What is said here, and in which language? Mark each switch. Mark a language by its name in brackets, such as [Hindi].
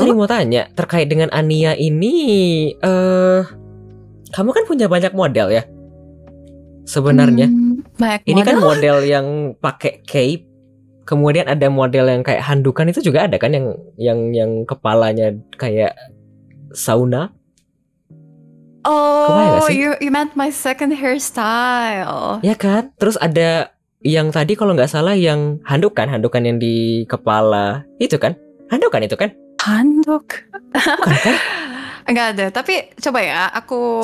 [Indonesian] Aku tadi mau tanya terkait dengan Ania ini. Kamu kan punya banyak model ya? Sebenarnya. Ini kan model yang pakai cape. Kemudian ada model yang kayak handukan, itu juga ada kan yang kepalanya kayak sauna. [English] You meant my second hairstyle. [Indonesian] Ya kan? Terus ada yang tadi kalau nggak salah yang handukan yang di kepala itu kan? Handukan itu kan? Handuk. Bukan kan? Enggak ada, tapi coba ya aku